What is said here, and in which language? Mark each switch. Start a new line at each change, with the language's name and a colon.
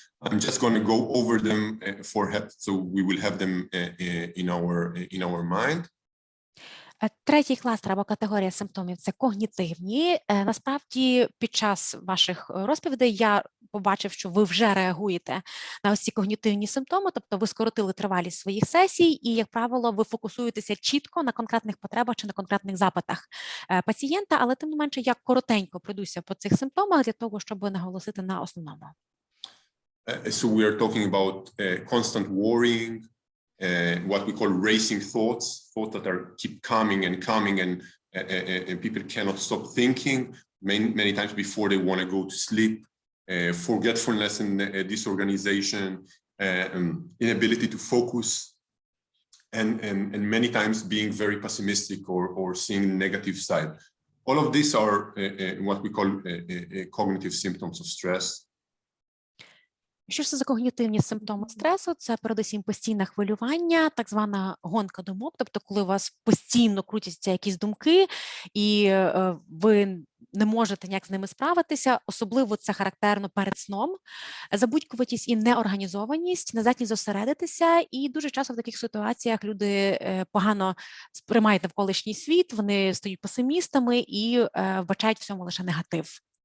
English: I'm just going to go over them for help, so we will have them in our mind.
Ukrainian: Третій кластер або категорія симптомів – це когнітивні. Насправді, під час ваших розповідей я побачив, що ви вже реагуєте на ось ці когнітивні симптоми, тобто ви скоротили тривалість своїх сесій і, як правило, ви фокусуєтеся чітко на конкретних потребах чи на конкретних запитах пацієнта, але тим не менше я коротенько пройдуся по цих симптомах для того, щоб наголосити на основному.
English: So we are talking about constant worrying, what we call racing thoughts that are keep coming and coming, and people cannot stop thinking many times before they want to go to sleep. Forgetfulness and disorganization, inability to focus, and many times being very pessimistic or seeing the negative side. All of these are what we call cognitive symptoms of stress.
Ukrainian: Що ж це за когнітивні симптоми стресу? Це передусім постійне хвилювання, так звана гонка думок, тобто коли у вас постійно крутяться якісь думки і ви не можете ніяк з ними справитися, особливо це характерно перед сном, забудькуватість і неорганізованість, нездатність зосередитися, і дуже часто в таких ситуаціях люди погано сприймають навколишній світ, вони стають песимістами і вбачають в цьому лише негатив.